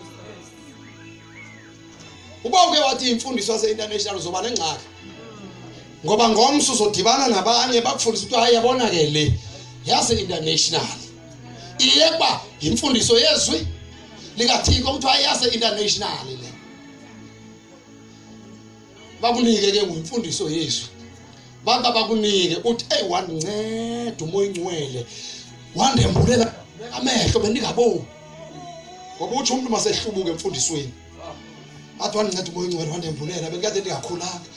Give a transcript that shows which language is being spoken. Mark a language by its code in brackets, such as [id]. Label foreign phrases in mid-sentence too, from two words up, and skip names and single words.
[xh] Uba uke wathi imfundiso yase international uzoba nengxaki. Ngoba ngomso uzodibana nabanye bakufundisa ukuthi hayi yabona ke le yase international. Iyeba imfundiso yezwi likaThixo ukuthi hayi yase international le. Bakunike ke ngimfundiso yezwi. Bakunike uthi hey wandinceda umoya ingcwele. Wandembulela amehlo bendingaboni. Ngoba uthi umuntu masehlubuke emfundisweni. Athi wandinceda umoya ingcwele wandembulela bekade ndingakhulanga.